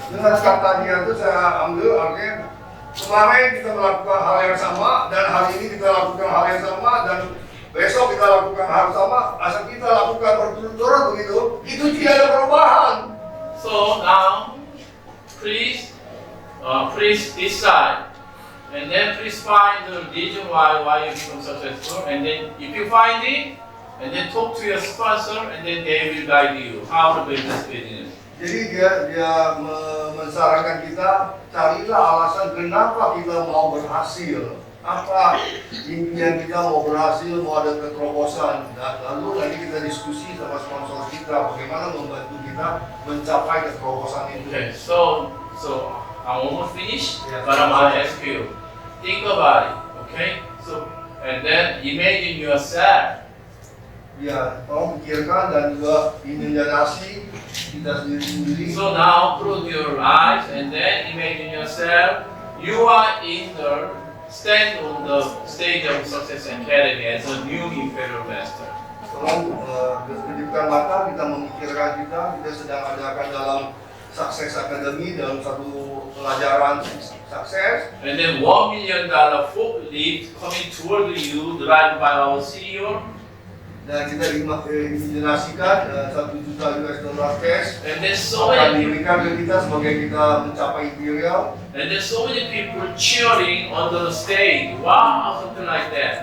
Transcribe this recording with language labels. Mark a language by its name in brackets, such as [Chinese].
[Indonesian] Dengan kata dia itu saya ambil artinya kemarin kita melakukan hal yang sama dan hari ini kita lakukan hal yang sama dan besok kita lakukan hal yang sama, asal kita lakukan berturut-turut begitu, itu tidak ada perubahan. [English] So now, please decide, and then please find the reason why you become successful, and then if you find it, and then talk to your sponsor, and then they will guide you how to build this business. [Indonesian] Jadi dia mensarankan kita carilah alasan kenapa kita mau berhasil, apa impian kita mau berhasil, mau ada keterobosan. Nah, lalu nanti kita diskusi sama sponsor kita bagaimana membantu kita mencapai keterobosan itu. [English] Okay, so I'm almost finished, Yeah. but I'm gonna ask you, think about it, okay? So, and then imagine yourself. [Indonesian] Ya, tolong pikirkan dan juga imajinasi kita sendiri-sendiri. [English] So now close your eyes and then imagine yourself, you are stand on the stage of Success Academy as a new Imperial Master. [Indonesian] Tolong kedipkan mata, kita memikirkan kita sedang adakan dalam Success Academy dalam satu pelajaran sukses. [English] And then $1 million forklift coming toward you, driven by our CEO. [Indonesian] Dan kita imajinasikan $1 juta cash [English] And then so [Indonesian] akan [English] many people, [Indonesian] diberikan ke kita sebagai kita mencapai imperial. [English] and then so many people cheering on the stage. Wow, something like that.